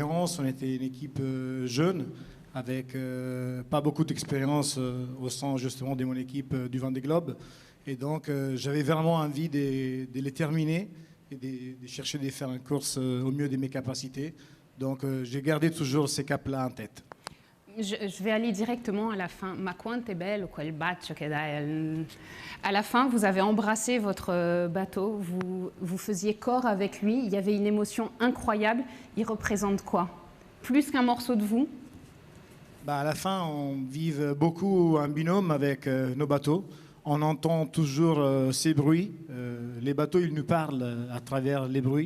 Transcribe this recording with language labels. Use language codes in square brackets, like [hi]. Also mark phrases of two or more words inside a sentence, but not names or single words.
[fr] On était une équipe jeune avec pas beaucoup d'expérience au sein justement de mon équipe du Vendée Globe. Et donc, j'avais vraiment envie de les terminer et de chercher de faire une course au mieux de mes capacités. Donc, j'ai gardé toujours ces caps-là en tête. Je vais aller directement à la fin. [it] Ma quanto è bello quel bacio che dai. [fr] À la fin, vous avez embrassé votre bateau, vous faisiez corps avec lui, il y avait une émotion incroyable. Il représente quoi? Plus qu'un morceau de vous? Bah à la fin, on vit beaucoup en binôme avec nos bateaux. On entend toujours ces bruits. Les bateaux, ils nous parlent à travers les bruits.